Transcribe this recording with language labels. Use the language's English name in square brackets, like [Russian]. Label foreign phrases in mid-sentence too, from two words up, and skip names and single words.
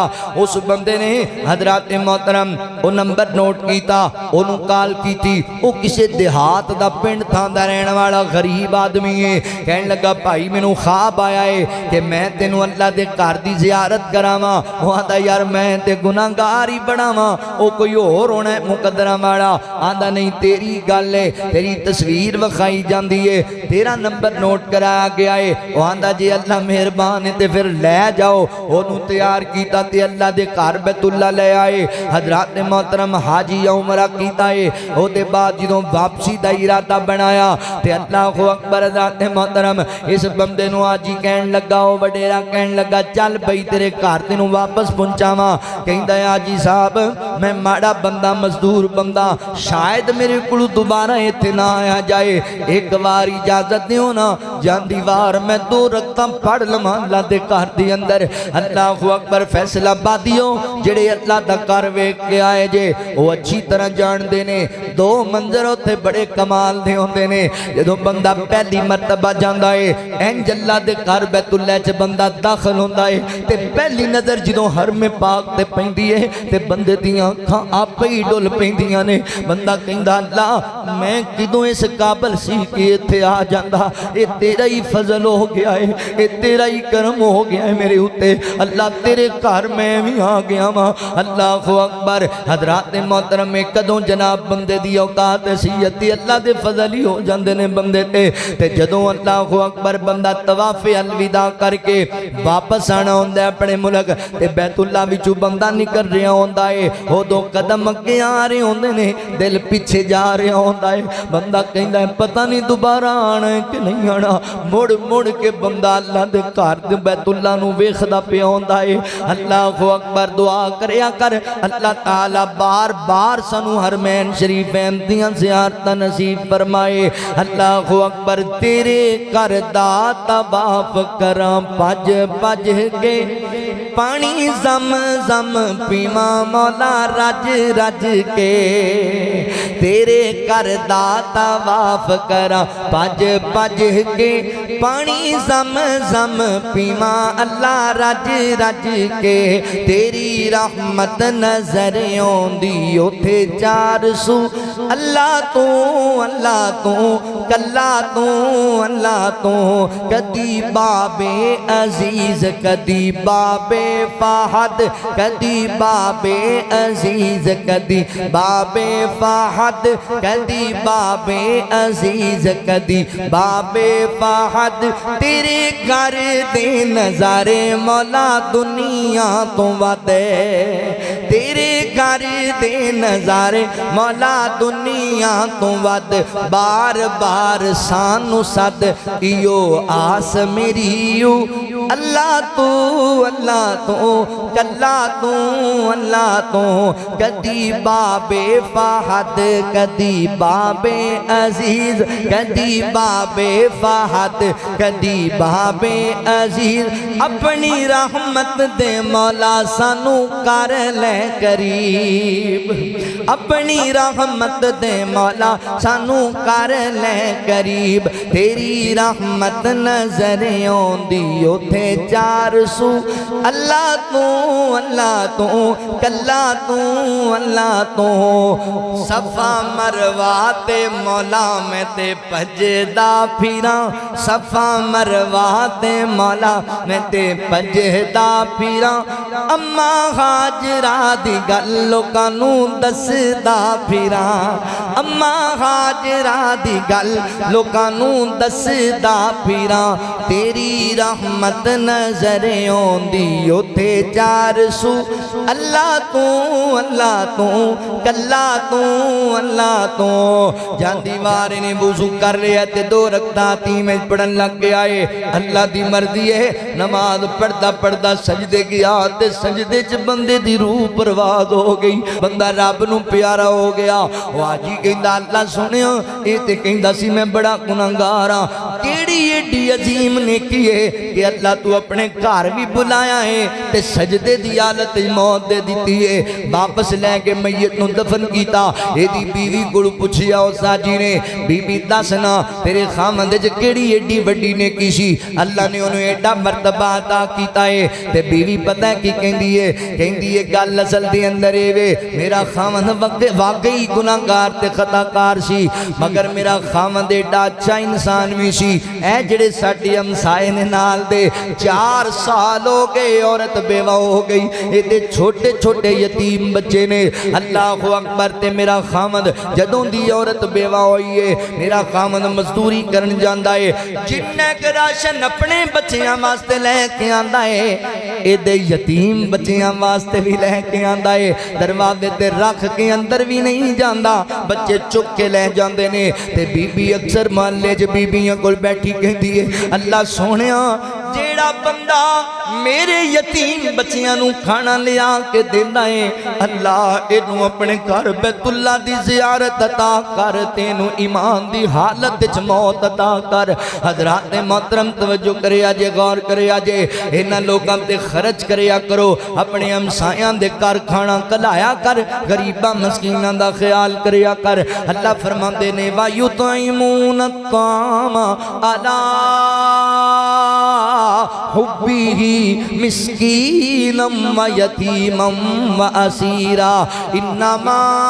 [Punjabi] اس بندے نے حضرات محترم وہ نمبر نوٹ کیتا انہوں کال کی تھی وہ کسے دیہات دا پنڈ تھاندا رہن والا غریب آدمی ہے کہنے لگا بھائی میں نو خواب آیا ہے کہ میں تینوں اللہ دے گھر دی زیارت کراواں وہ آندا یار میں تے گناہگار ہی بناواں او کوئی اور ہونا ہے مقدرہ والا آندا نہیں تیری گل ہے تیری تصویر وکھائی جاندی ہے تیرا نمبر نوٹ کرایا گیا ہے وہ آندا جی اللہ مہربان ہے تے پھر لے جاؤ انہوں تیار کیتا تے اللہ دے گھر بیت اللہ لے آئے حضرات محترم حاجی عمرہ کیتا ہے او دے بعد جدوں واپسی دا ارادہ بنایا تے [Arabic] اللہ اکبر [Punjabi] حضرات محترم اس بندے نو حاجی کہن لگا او وڈیرا کہن لگا چل بھئی تیرے گھر تینوں واپس پہنچاواں کہندا ہے حاجی صاحب میں ماڑا بندہ مزدور بندہ شاید میرے کو دوبارہ اتنے نہ آیا جائے ایک بار اجازت دیو نا جان دیوار میں 2 رکعتاں پڑھ لواں اللہ دے گھر دے اندر [Arabic] اللہ اکبر [Punjabi] فیصلہ بادیو جڑے اللہ دا گھر ویکھ کے آئے جے وہ اچھی طرح جان دے نے 2 منظر اوتھے بڑے کمال دے ہوندے نے جدوں بندہ پہلی مرتبہ جاندا ہے انج اللہ دے گھر بیت اللہ چ بندہ داخل ہوندا ہے تے پہلی نظر جدوں حرم پاک تے پیندی ہے تے بندے دیاں اکھاں آپ ہی ڈول پیندیاں نے بندہ کہندا اللہ میں کدوں اس قابل سی کہ ایتھے آ جاندا اے تیرا ہی فضل ہو گیا ہے اے تیرا ہی کرم ہو گیا ہے میرے اوتے اللہ تیرے گھر میں بھی آ گیا وا [Arabic] اللہ اکبر [Punjabi] حضرات محترم کدوں جناب بندے دی اوقات سیتی اللہ دے فضل ہی ہو جاندے نے بندے تے جدوں [Arabic] اللہ اکبر [Punjabi] بندہ طواف الوداع کر کے واپس آنا ہوندا ہے اپنے ملک تے بیت اللہ وچوں بندہ نکل رہا ہوندا ہے او 2 قدم اگے آ رہے ہوندے نے دل پیچھے جا رہا ہوندا ہے بندہ کہندا ہے پتہ نہیں دوبارہ آنا ہے کہ نہیں آنا مڑ مڑ کے بندہ اللہ دے گھر دے بیت اللہ نو ویکھدا پیا ہوندا ہے [Arabic] اللہ اکبر [Punjabi] دعا کریا کر اللہ تعالی بار بار سانو حرمین شریفین دیاں زیارتاں نصیب فرمائے [Arabic] اللہ اکبر [Punjabi] تیرے گھر دا طواف کراں بھج بھج کے پانی زم زم پیواں مولا رج رج کے تیرے گھر دا طواف کراں بھج بھج کے پانی زم زم پیواں اللہ رج رج کے تیری رحمت نظر آوندی اوتھے 400 اللہ تو کلا تو اللہ تو کدی بابے عزیز کدی بابے فہد کدی بابے عزیز کدی بابے فہد کدی بابے عزیز کدی بابے فہد تیرے گھر دے نظارے مولا دنیا تو ودے تیرے گھر دے نظارے مولا دنیا تو ود بار بار سانو صد ایو آس میری اللہ تو کلا تو اللہ تو کدی بابے فہد کدی بابے عزیز کدی بابے فہد کدی بابے عزیز اپنی رحمت دے مولا سانو کر لے قریب اپنی رحمت دے مولا سانو کر لے قریب تیری رحمت نظر آوندی اوتھے 400 اللہ تو کلا تو اللہ تو صفا مروہ تے مولا میں تے پجدا پھراں صفا مروہ تے مولا میں تے پجدا پھراں اما ہاجرہ دی گل لوکاں نوں دسدا پھراں اما ہاجرہ دی گل لوکاں نوں دسدا پھراں تیری رحمت نظر آوندی اوتھے 400 اللہ تو کلا تو اللہ تو جان دیوار نے وضو کر لیا تے 2 رکعتاں میں پڑھن لگ گیا ہے اللہ دی مرضی ہے نماز پڑھدا پڑھدا سجدے گیا تے سجدے چ بندے دی روح پرواز ہو گئی بندہ رب نو پیارا ہو گیا واجی کہندا اللہ سنیا اے تے کہندا سی میں بڑا گناہگار ہاں کیڑی ایڈی عظیم نیکی ہے کہ اللہ تو اپنے گھر بھی بلایا ہے تے سجدے دی حالت موت دے دیتی ہے واپس لے کے میت نو دفن کیتا اے دی بیوی کول پوچھیا اس حاجی نے بی بی دسنا تیرے خامند وچ کیڑی ایڈی وڈی نیکی سی اللہ نے انہوں ایڈا مرتبہ عطا کیتا ہے تے بیوی پتہ کی کہندی ہے گل اصل دے اندر اے وے میرا خامند واقعی گناہگار تے خطا کار سی مگر میرا خامند ایڈا اچھا انسان بھی سی اے جڑے ساڈے ہمسائے نے نال دے 4 سال ہو گئے عورت بیوہ ہو گئی ایڈے چھوٹے چھوٹے یتیم بچے نے [Arabic] اللہ اکبر [Punjabi] تے میرا خامد جدوں دی عورت بیوہ ہوئی ہے میرا خامد مزدوری کرن جاندا ہے جننے کے راشن اپنے بچیاں واسطے لے کے آندا ہے ایڈے یتیم بچیاں واسطے بھی لے کے آندا ہے دروازے تے رکھ کے اندر بھی نہیں جاندا بچے چک کے لے جاندے نے تے بی بی اکثر محلے چ بیبیاں کول بیٹھی کہندی ہے اللہ سونیا جیڑا بندہ میرے یتیم بچیاں نو کھانا لیا کے دینا ہے اللہ اینو اپنے گھر بیت اللہ دی زیارت عطا کر تینو ایمان دی حالت وچ موت عطا کر حضرات محترم توجہ کریا جے غور کریا جے انہاں لوکاں تے خرچ کریا کرو اپنے ہمسایاں دے گھر کھانا کلایا کر غریباں مسکیناں دا خیال کریا کر اللہ فرماندے نے [Arabic] وَيُطْعِمُونَ الطَّعَامَ عَلَىٰ حُبِّهِ مِسْكِينًا وَيَتِيمًا وَأَسِيرًا إِنَّمَا